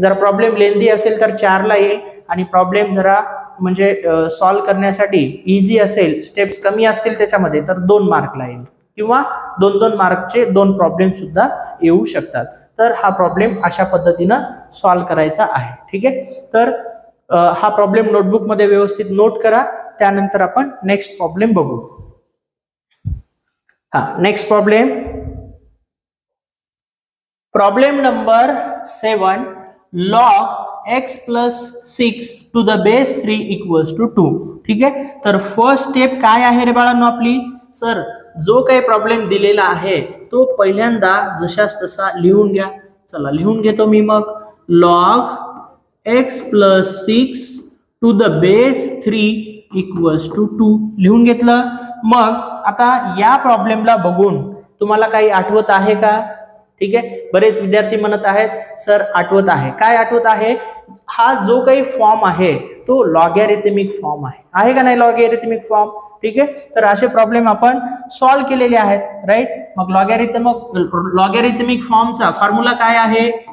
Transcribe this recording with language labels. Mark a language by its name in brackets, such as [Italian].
[Marathi] जर प्रॉब्लेम लेंदी असेल तर 4 ला येईल आणि प्रॉब्लेम जरा म्हणजे सॉल्व्ह करण्यासाठी इझी असेल, स्टेप्स कमी असतील त्याच्यामध्ये तर 2 मार्कला येईल किंवा 2-2 मार्कचे 2 प्रॉब्लेम सुद्धा येऊ शकतात. तर हा प्रॉब्लेम अशा पद्धतीनं सॉल्व्ह करायचा आहे. ठीक आहे. तर हा प्रॉब्लेम नोटबुक मध्ये व्यवस्थित नोट करा. त्यानंतर आपण नेक्स्ट प्रॉब्लेम बघू. Next problem number 7. [English] log x plus 6 to the base 3 equals to 2. [Marathi] ठीक आहे. तर फर्स्ट स्टेप काय आहे रे बाळांनो आपली? सर जो काही प्रॉब्लेम दिलेला आहे तो पहिल्यांदा जशास तसा लिहून घ्या. चला लिहून घेतो मी मग. [English] log x plus 6 to the base 3 equals to 2 [Marathi] लिहून घेतलं. मग आता या प्रॉब्लेमला बघून तुम्हाला काही आठवत आहे का? ठीक आहे. बरेच विद्यार्थी म्हणत आहेत सर आठवत आहे. काय आठवत आहे? हा जो काही फॉर्म आहे तो लॉगॅरिथमिक फॉर्म आहे का नाही? Logarithmic form. ठीक आहे. तर असे प्रॉब्लेम आपण सॉल्व्ह केलेले आहेत. राईट. मग लॉगॅरिथमिक फॉर्मचा फॉर्म्युला काय आहे?